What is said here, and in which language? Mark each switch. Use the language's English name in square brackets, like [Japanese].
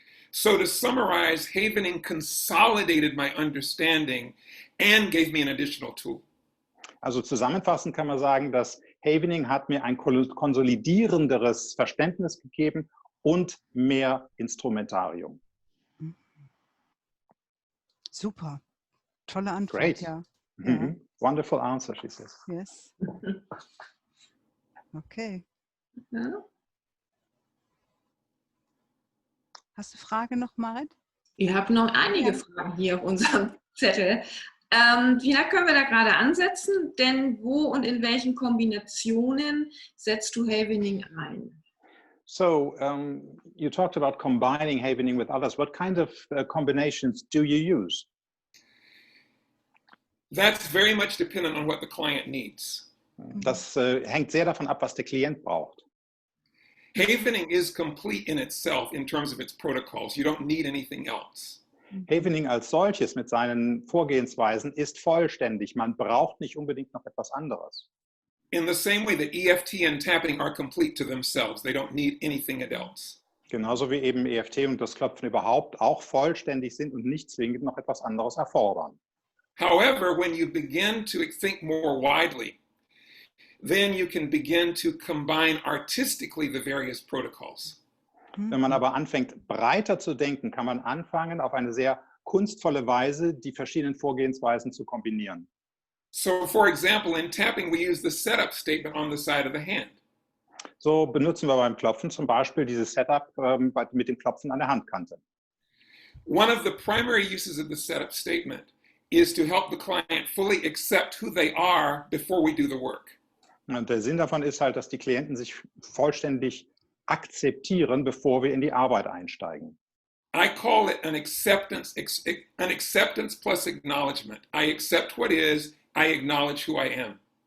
[English] So to summarize, Havening consolidated my understanding and gave me an additional tool. [German] Also zusammenfassend kann man sagen, dass Havening hat mir ein konsolidierenderes Verständnis gegeben und mehr Instrumentarium. Super. Tolle Antwort, [English] Great. [German] ja. Mhm. [English] Wonderful answer, she says. Yes. Okay. [German] Ja. Hast du Frage noch, Marit? Wir haben noch einige Fragen hier auf unserem Zettel. Vielleicht können wir da gerade ansetzen, denn wo und in welchen Kombinationen setzt du Havening ein? [English] So, you talked about combining Havening with others. What kind of combinations do you use? That's very much dependent on what the client needs. [German] Das hängt sehr davon ab, was der Klient braucht. [English] Havening is complete in itself in terms of its protocols. You don't need anything else. [German] Havening als solches mit seinen Vorgehensweisen ist vollständig. Man braucht nicht unbedingt noch etwas anderes. [English] In the same way that EFT and tapping are complete to themselves. They don't need anything else. [German] Genauso wie eben EFT und das Klopfen überhaupt auch vollständig sind und nicht zwingend noch etwas anderes erfordern. [English] However, when you begin to think more widely, then you can begin to combine artistically the various protocols. [German] Wenn man aber anfängt, breiter zu denken, kann man anfangen, auf eine sehr kunstvolle Weise die verschiedenen Vorgehensweisen zu kombinieren. [English] So, for example, in tapping, we use the setup statement on the side of the hand. [German] So benutzen wir beim Klopfen zum Beispiel dieses Setup mit dem Klopfen an der Handkante. [English] One of the primary uses of the setup statement is to help the client fully accept who they are before we do the work. [German] Und der Sinn davon ist halt, dass die Klienten sich vollständig akzeptieren, bevor wir in die Arbeit einsteigen. [English] I call it an acceptance plus acknowledgement. I accept what is, I acknowledge who I am.